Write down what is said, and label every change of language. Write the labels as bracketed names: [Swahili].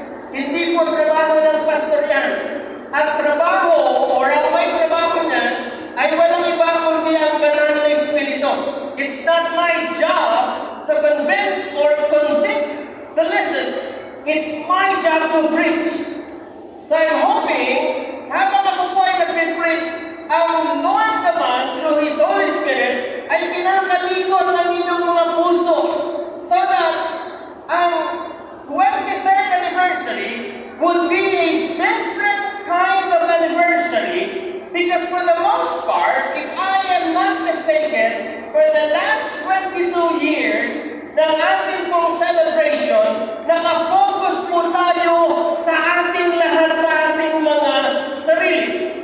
[Filipino] Hindi po trabaho ng pastor yan. Ang trabaho or ang may trabaho niyan ay walang iba kundi ang banal na Espiritu. [English] It's not my job to convince or convict the listeners. It's my job to preach. So I'm hoping, [Filipino] habang ako po ay nag-preach, ang Lord naman, [English] through His Holy Spirit, [Filipino] ay pinakalikot ng inyong mga puso. [English] So that ang 23rd anniversary would be a different kind of anniversary, because for the most part, if I am not mistaken, for the last 22 years [Filipino] ng ating pong celebration, nakafocus po tayo sa ating lahat, sa ating mga sarili.